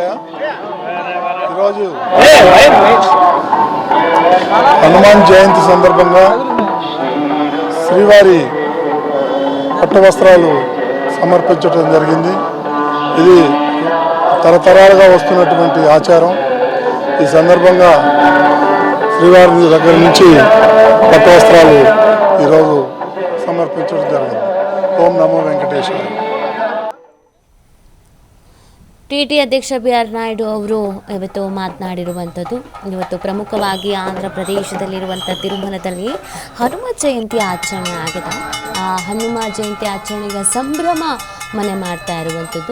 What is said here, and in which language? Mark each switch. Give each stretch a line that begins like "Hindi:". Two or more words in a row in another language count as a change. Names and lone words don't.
Telugu: ఈరోజు హనుమాన్ జయంతి సందర్భంగా శ్రీవారి పట్టు వస్త్రాలు సమర్పించడం జరిగింది. ఇది తరతరాలుగా వస్తున్నటువంటి ఆచారం. ఈ సందర్భంగా శ్రీవారి దగ్గర నుంచి పట్టు వస్త్రాలు ఈరోజు సమర్పించడం జరిగింది. ఓం నమో వెంకటేశాయ.
Kannada: ಟಿಟಿ ಅಧ್ಯಕ್ಷ ಬಿಆರ್ ನಾಯ್ಡು ಅವರು ಇವತ್ತು ಮಾತನಾಡಿರುವಂಥದ್ದು. ಇವತ್ತು ಪ್ರಮುಖವಾಗಿ ಆಂಧ್ರ ಪ್ರದೇಶದಲ್ಲಿರುವಂಥ ತಿರುಮಲದಲ್ಲಿ ಹನುಮ ಜಯಂತಿ ಆಚರಣೆ ಆಗಿದೆ. ಆ ಹನುಮ ಜಯಂತಿ ಆಚರಣೆಯ ಸಂಭ್ರಮ ಮನೆ ಮಾಡ್ತಾ ಇರುವಂಥದ್ದು.